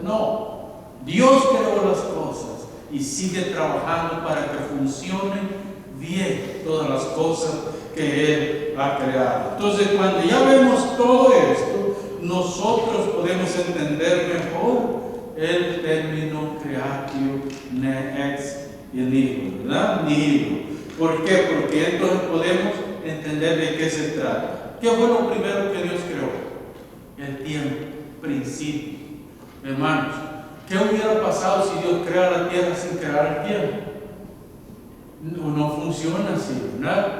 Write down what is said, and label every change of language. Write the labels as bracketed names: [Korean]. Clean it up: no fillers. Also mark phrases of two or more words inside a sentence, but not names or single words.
[Spanish] No, Dios creó las cosas y sigue trabajando para que funcionen bien todas las cosas que Él ha creado. Entonces, cuando ya vemos todo esto, nosotros podemos entender mejor el término [Latin] creatio ex nihilo, [Spanish] ¿verdad? Nihilo. ¿Por qué? Porque entonces podemos entender de qué se trata. ¿Qué fue lo primero que Dios creó? El tiempo, principio. Hermanos, ¿qué hubiera pasado si Dios crea la tierra sin crear el tiempo? No funciona así, ¿verdad?